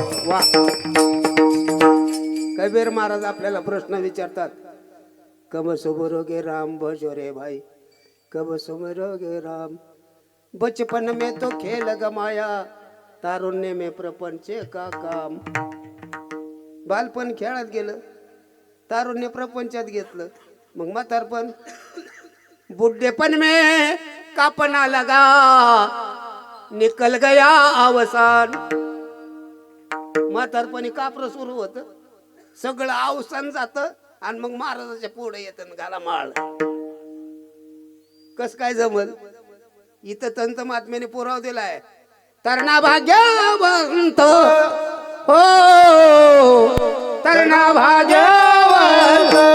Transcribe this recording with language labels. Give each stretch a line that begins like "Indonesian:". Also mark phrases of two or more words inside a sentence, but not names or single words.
Marathi: वा. कबीर महाराज आपल्याला प्रश्न विचारतात,
Hindi: कब सुबरोगे राम भजो रे भाई, कब सुमरोगे राम. बचपन में तो खेल गमाया, तारुण्य में प्रपंच का काम.
Marathi: बालपण खेळत गेलं, तारुण्य प्रपंचात घेतलं, मग म्हातारपण
Hindi: बुढ़ेपन में कापना लगा, निकल गया अवसान.
Marathi: म्हातारपणी कापर सुरू होत, सगळं अवसान जात आणि मग महाराजाच्या पुढे येत घाला माळ. कस काय जमल? इथं तंत महात्म्याने पुरावा दिलाय, तरणा भाग्यवंत हो, तरणा भाग्यवंत,